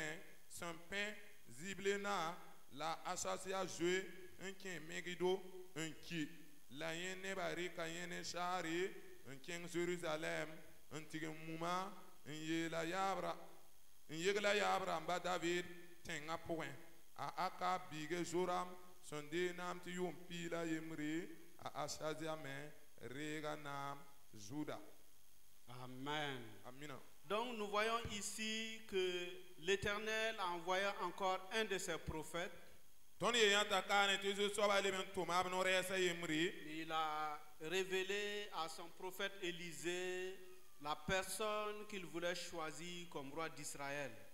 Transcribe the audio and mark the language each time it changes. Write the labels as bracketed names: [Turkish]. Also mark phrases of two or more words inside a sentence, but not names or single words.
[Mossi] sẽn pẽ Ziblena la Asazia zoe n kẽ Megido n ki la yẽ nebã rɩka yẽ ne saare n kẽng Jerusalem n tɩg n muma n yegla yaab rãmba David tẽngã pʋgẽ a Akab biige Zoram sẽn dee naam tɩ yʋʋm piila yembre a Asazia me reega naam Juda. Amen. Amina. [French] Donc nous voyons ici que l'Éternel a envoyé encore un de ses prophètes. Il a révélé à son prophète Élisée la personne qu'il voulait choisir comme roi d'Israël.